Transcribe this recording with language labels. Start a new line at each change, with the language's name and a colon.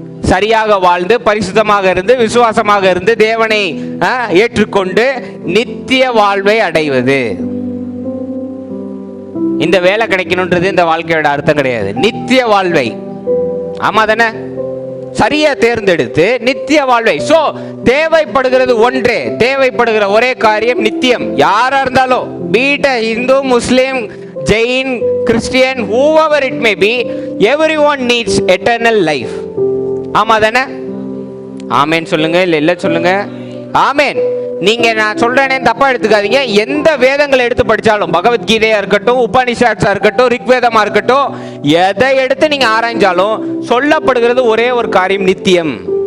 Tamil: சரியாக வாழ்ந்து, பரிசுத்தமாக இருந்து, விசுவாசமாக இருந்து, தேவனை ஏற்றுக்கொண்டு நித்திய வாழ்வை அடைவது. இந்த வேலை கிடைக்கணும்ன்றது இந்த வாழ்க்கையோட அர்த்தம் கிடையாது. நித்திய வாழ்வை, ஆமா தானே, சரியா தேர்ந்தெடுத்து நித்திய வாழ்வை. சோ தேவைப்படுகிறது ஒன்றே, தேவைப்படுகிற ஒரே காரியம் நித்தியம். யாரா இருந்தாலும்,
English: Be it Hindu, Muslim, Jain, Christian, whoever it may be, everyone needs eternal life.
Tamil: ஆமா தானே? ஆமேன் சொல்லுங்க, இல்ல சொல்லுங்க. ஆமேன். நீங்க நான் சொல்றேனே தப்பா எடுத்துக்காதீங்க. எந்த வேதங்களை எடுத்து படிச்சாலும், பகவத்கீதையா இருக்கட்டும், உபனிஷத்ஸா இருக்கட்டும், ரிக்வேதமா இருக்கட்டும், எதை எடுத்து நீங்க ஆராய்ஞ்சாலும் சொல்லப்படுகிறது ஒரே ஒரு காரியம், நித்தியம்.